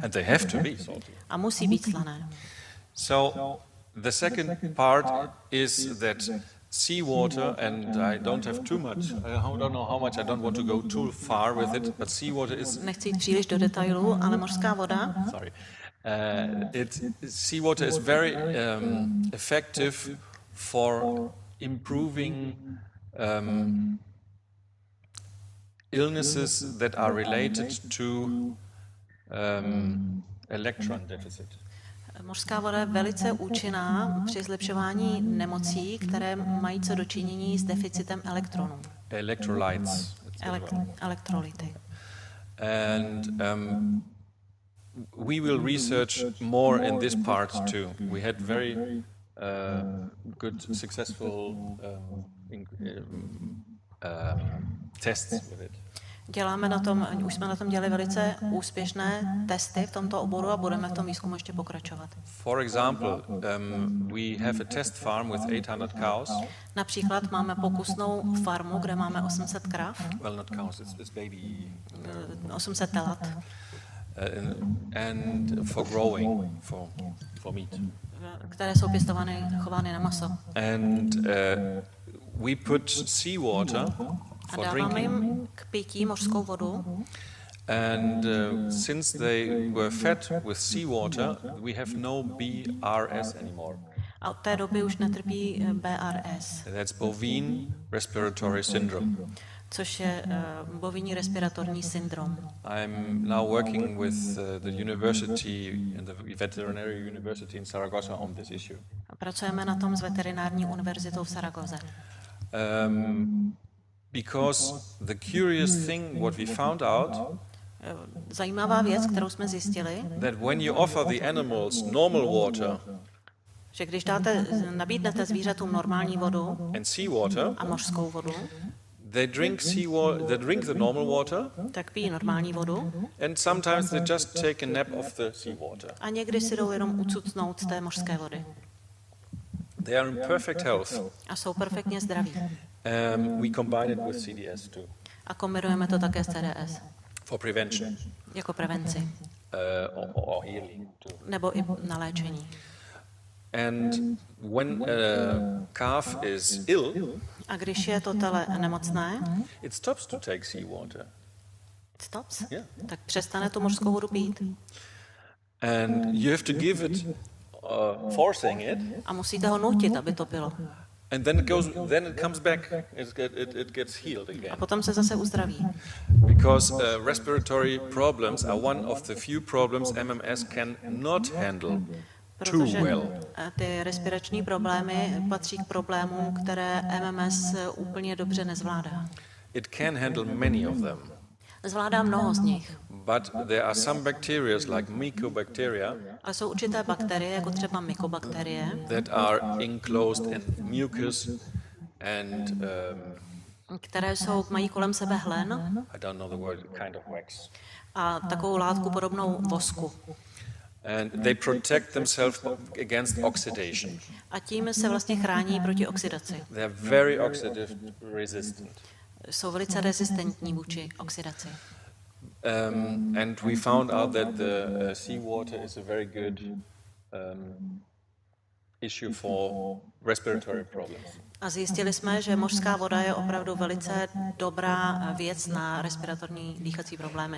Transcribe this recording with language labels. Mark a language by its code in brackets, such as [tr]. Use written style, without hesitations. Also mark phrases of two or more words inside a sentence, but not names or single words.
[en] And they have to be salty. [cs] a musí být slané. [en] So the second part is that seawater, and I don't have too much, I don't know how much, I don't want to go too far with it, but seawater is, [cs] Nechci jít příliš do detailů, ale mořská voda [en] sorry, seawater is very effective for improving illnesses that are related to electron deficit. [cs] Mořská voda je velice účinná při zlepšování nemocí, které mají co dočinění s deficitem elektronů. [en] Electrolytes. [cs] Elektrolyty. [en] And we will research more in this part too. We had very good, successful tests with it. [cs] Už jsme na tom dělali velice úspěšné testy v tomto oboru a budeme v tom výzkumu ještě pokračovat. [en] For example, we have a test farm with 800 cows. [cs] Například máme pokusnou farmu, kde máme 800 krav, [en] Well, not cows, it's baby. [cs] 800 telat, [en] And for growing, for meat. [cs] které jsou chovány na maso. [en] And we put seawater [cs] A [en] for [cs] dáváme [en] drinking. [cs] jim k pití mořskou vodu. [en] And since they were fed with seawater, we have no BRS anymore. [cs] A od té doby už netrpí BRS, [en] That's bovine respiratory syndrome. [cs] což je bovinní respiratorní syndrom. [en] I'm now working with the university and the veterinary university in Zaragoza on this issue. [cs] A pracujeme na tom s veterinární univerzitou v Saragoze. [en] Because the curious thing what we found out, [cs] Zajímavá věc, kterou jsme zjistili, [en] that when you offer the animals normal water [cs] že když nabídnete zvířatům normální vodu [en] and seawater, [cs] a mořskou vodu, [en] they drink the normal water, [cs] tak pijí normální vodu [en] and sometimes they just take a nap of the seawater. [cs] a někdy si jdou jenom ucucnout z té mořské vody. [en] They are in perfect health. [cs] A jsou perfektně zdraví. [en] We combine it with CDS too, [cs] A kombinujeme to také s CDS, [en] for prevention [cs] jako prevenci, [en] or healing too. [cs] nebo i na léčení. [en] And when a calf is ill, [cs] A když je to tele nemocné, [en] it stops to take seawater. stops, Yeah. [cs] tak přestane tu mořskou vodu pít. [en] And you have to give it, forcing it, [cs] A musíte ho nutit, aby to pilo. [en] and then it comes back. It gets healed [cs] A [en] again. [cs] potom se zase uzdraví. [en] Because respiratory problems are one of the few problems MMS can not handle too [cs] Protože [en] well. [cs] ty respirační problémy patří k problémům, které MMS úplně dobře nezvládá. [en] It can handle many of them. [cs] Zvládá mnoho z nich, [en] But there are some bacteria, like mycobacteria, [cs] ale jsou určité bakterie, jako třeba mykobakterie, [en] that are enclosed in mucus and [cs] které mají kolem sebe hlen [en] I don't know the word, kind of wax. [cs] a takovou látku podobnou vosku. [en] And they protect themselves against oxidation. [cs] A tím se vlastně chrání proti oxidaci. [en] They are very oxidative resistant. [cs] Jsou velice rezistentní vůči oxidaci. [en] And we found out that the seawater is a very good issue for respiratory problems. [cs] A zjistili jsme, že mořská voda je opravdu velice dobrá věc na respiratorní dýchací problémy.